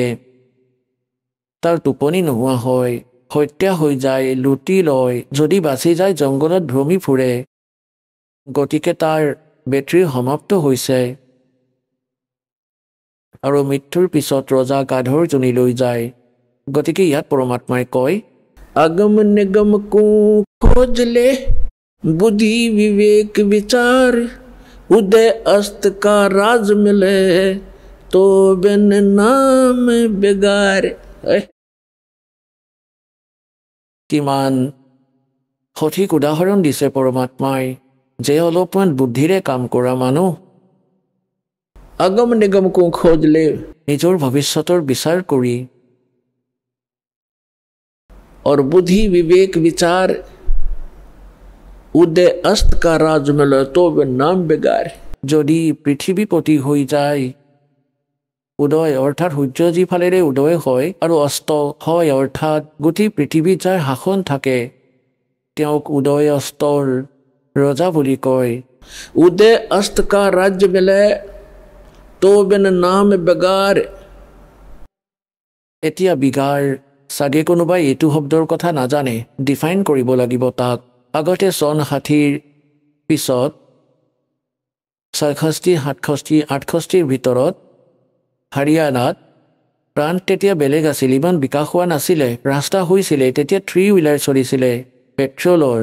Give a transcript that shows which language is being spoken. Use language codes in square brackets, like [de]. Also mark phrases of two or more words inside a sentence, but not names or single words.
[as] তাৰ টোপনি নোহোৱা হয়, হত্যা হৈ যায়, লুটি লয়, যদি বাচি যায় জংঘলত ভ্ৰমি ফুৰে। গতিকে তাৰ বেটৰী সমাপ্ত হৈছে, আৰু মৃত্যুৰ পিছত ৰজা গাধৰ জনী লৈ যায়। গতিকে ইয়াত পৰমাত্মাই কয়, [hi] अगम निगम को खोज ले, बुद्धि विवेक विचार, उदय अस्त का राज मिले, तो बिन नाम बेगार। [as] কিমান সঠিক উদাহৰণ দিছে পৰমাত্মাই, যে অলপমান বুদ্ধিৰে কাম কৰা মানুহ [hi] अगम निगम को खोज ले, [as] নিজৰ ভৱিষ্যতৰ বিচাৰ কৰি, [hi] और बुद्धि विवेक विचार, उदय अस्त का राज मिले, तो बिन नाम बेगार। [as] যদি পৃথিৱীপতি হৈ যায়, উদয় অৰ্থাৎ সূৰ্য যিফালেৰে উদয় হয় আৰু অস্ত হয় অৰ্থাৎ গোটেই পৃথিৱীত যাৰ শাসন থাকে, তেওঁক উদয় অস্তৰ ৰজা বুলি কয়। [hi] उदय अस्त का राज्य मिले, तो बिन नाम बेगार। [as] এতিয়া বিগাৰ চাগে কোনোবাই এইটো শব্দৰ কথা নাজানে, ডিফাইন কৰিব লাগিব তাক। আগতে চন 60ৰ পিছত 66, 67, 68ৰ ভিতৰত হাৰিয়ানাত প্ৰাণ তেতিয়া বেলেগ আছিল, ইমান বিকাশ হোৱা নাছিলে, ৰাস্তা হৈছিলে, তেতিয়া 3 হুইলাৰ চলিছিলে পেট্ৰলৰ।